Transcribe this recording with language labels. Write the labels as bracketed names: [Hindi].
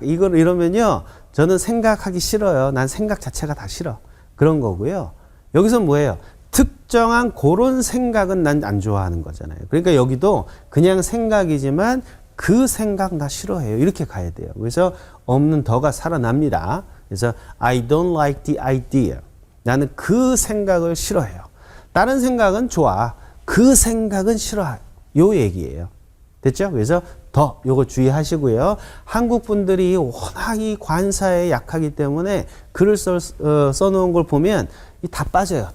[Korean] 이걸 이러면요. 저는 생각하기 싫어요. 난 생각 자체가 다 싫어. 그런 거고요. 여기서 뭐예요? 특정한 그런 생각은 난 안 좋아하는 거잖아요. 그러니까 여기도 그냥 생각이지만 그 생각 나 싫어해요. 이렇게 가야 돼요. 그래서 없는 더가 살아납니다. 그래서 [English] I don't like the idea. [Korean] 나는 그 생각을 싫어해요. 다른 생각은 좋아. 그 생각은 싫어요. 요 얘기예요. 됐죠? 그래서 더 요거 주의하시고요. 한국 분들이 워낙 이 관사에 약하기 때문에 글을 써놓은 걸 보면 다 빠져요.